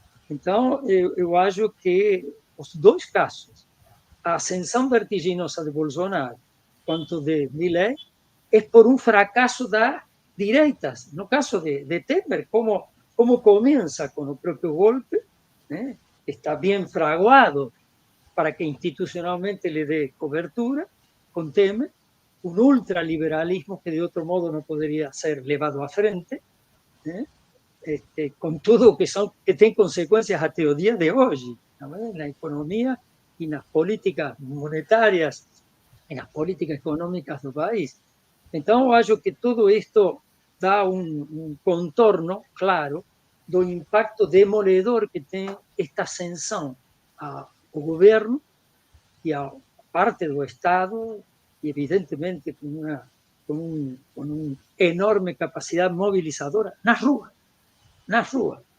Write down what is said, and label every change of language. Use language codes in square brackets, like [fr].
[pt] Então, eu acho que os dois casos, a ascensão vertiginosa de Bolsonaro quanto de Milei, é por um fracasso das direitas. No caso de Temer, como começa com o próprio golpe, né? Está bem fraguado para que [es] institucionalmente le dé cobertura, con Temer, un ultraliberalismo que de otro modo no podría ser llevado a frente, con todo que tiene consecuencias hasta el día de hoy, ¿no? En la economía y en las políticas monetarias, en las políticas económicas del país. Entonces, yo creo que todo esto [pt] dá contorno claro do impacto demoledor que tem esta ascensão ao governo e a parte do Estado, e evidentemente com uma enorme capacidade mobilizadora nas ruas. Nas ruas.